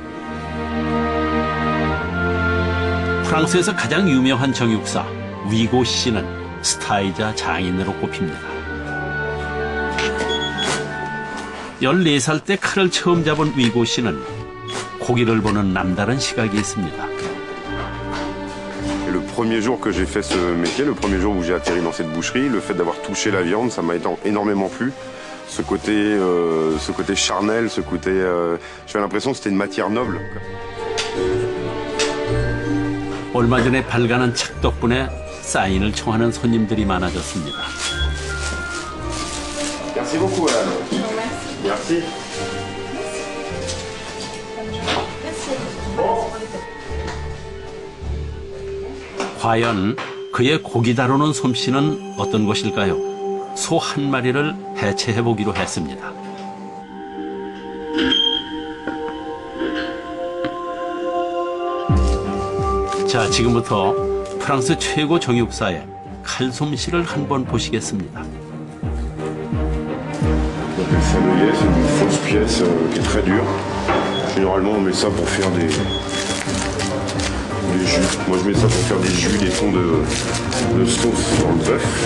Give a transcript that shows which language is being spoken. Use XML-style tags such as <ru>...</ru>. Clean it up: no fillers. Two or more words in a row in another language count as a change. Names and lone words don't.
<ko>프랑스에서 가장 유명한 정육사 위고 씨는 스타이자 장인으로 꼽힙니다. 14살 때 칼을 처음 잡은 위고 씨는 고기를 보는 남다른 시각이 있습니다.</ko> <fr>Le premier jour que j'ai fait ce métier, le premier jour où j'ai atterri dans cette boucherie, le fait d'avoir touché la viande, ça m'a énormément plu. Ce côté charnel, ce côté, j'avais l'impression que c'était une matière noble.</fr> <ko>얼마 전에 발간한 책 덕분에 사인을 청하는 손님들이 많아졌습니다.</ko> <fr>Merci beaucoup, Anne. Merci.</fr> <ko>과연 그의 고기 다루는 솜씨는 어떤 것일까요? 소 한 마리를 해체해보기로 했습니다. 자, 지금부터 프랑스 최고 정육사의 칼솜씨를 한번 보시겠습니다.</ko> <fr>Le sablier, c'est une fausse pièce qui est très dure. Généralement, on met ça pour faire des jus. Moi, je mets ça pour faire des jus, des fonds de sauce sur le bœuf.</fr>